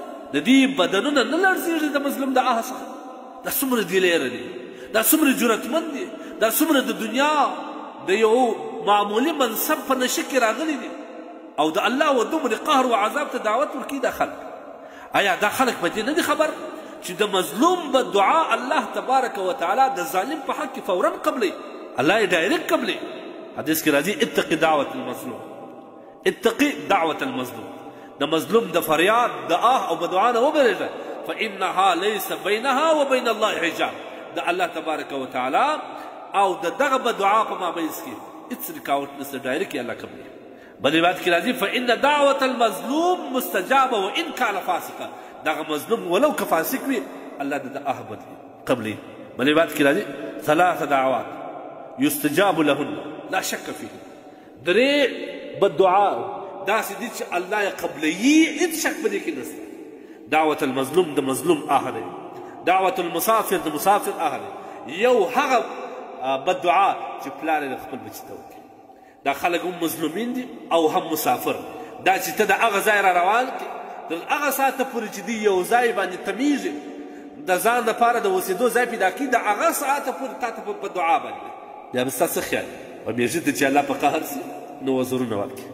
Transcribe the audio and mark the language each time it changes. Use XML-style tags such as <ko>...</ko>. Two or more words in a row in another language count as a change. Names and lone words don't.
<ps>د دې بدنونه نه لړزېږي د مظلوم د آه څخه؟ دا څومره دلیره دي، دا څومره جرأتمند دي، دا څومره د دنیا د یو معمولي منصب په نشه کې راغلي دي او د الله و دومره قهر و عذاب ته دعوت ورکوي. دا خلک آیا دا خلک په دې نه دي خبر چې د مظلوم به دعا</ps> <ar>الله تبارک وتعالی</ar> <ps>د ظالم په حق کې فورا قبلوي؟ الله یې ډایرکټ قبلوي. حدیث کې راځي</ps> <ar>اتقي دعوة المظلوم، اتقي دعوة المظلوم.</ar> <ps>د مظلوم د فریاد د آه او بدعا نه وبرېږه،</ps> <ar>فانها ليس بينها وبين الله حجاب.</ar> <ps>د</ps> <ar>الله تبارک وتعالی</ar> <ps>او د دغه بدعا په مابینځ کې هېڅ رکاوټ نشته، ډایرکټ یې الله قبلوي. بل روایت کې راځي</ps> <ar>فإن دعوة المظلوم مستجابة وإن كان فاسقا.</ar> <ps>دغه مظلوم ولو که فاسق وي، الله د آه قبلوي. بل روایت کې راځي</ps> <ar>ثلاث دعوات يستجاب لهن لا شك فيه.</ar> <ps>درې بدعا داسې دي چې الله یې قبلوي، هېڅ شک په دې کې نشته.</ps> <ar>دعوة المظلوم</ar> <ps>د مظلوم آه دی،</ps> <ar>دعوة المسافر</ar> <ps>د مسافر آه دی. یو هغه بدعا چې پلار یې د خپل بچي ته وکړي. دا خلک هم مظلومین دي او هم مسافر. دا چې ته د هغه ځای را روان کړې، تر هغه ساعته پورې چې دوی یو ځای باندې تمیږي، د ځان لپاره د اوسېدو ځای پیدا کړي، د هغه ساعته پورې تا ته په دعا باندې بیا به ستا څه خیال او میږي ته چې الله په قهر سي نو وزرونه ورکړي.</ps>